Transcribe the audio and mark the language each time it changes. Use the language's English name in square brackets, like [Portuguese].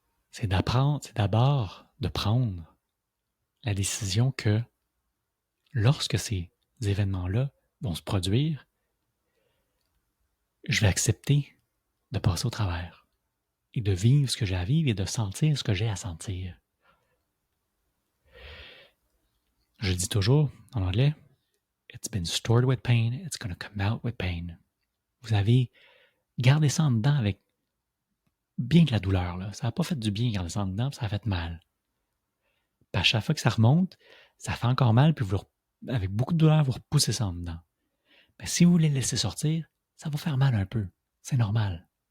[French] c'est d'abord de prendre la décision que lorsque ces événements-là vont se produire, je vais accepter de passer au travers et de vivre ce que j'ai à vivre et de sentir ce que j'ai à sentir. Je dis toujours en anglais, [English] it's been stored with pain, it's going to come out with pain. [French] Vous avez gardé ça en dedans avec bien de la douleur. Là. Ça n'a pas fait du bien garder ça en dedans, ça a fait mal. Puis à chaque fois que ça remonte, ça fait encore mal, puis avec beaucoup de douleur, vous repoussez ça en dedans. Mais si vous voulez le laisser sortir, ça va faire mal un peu. C'est normal.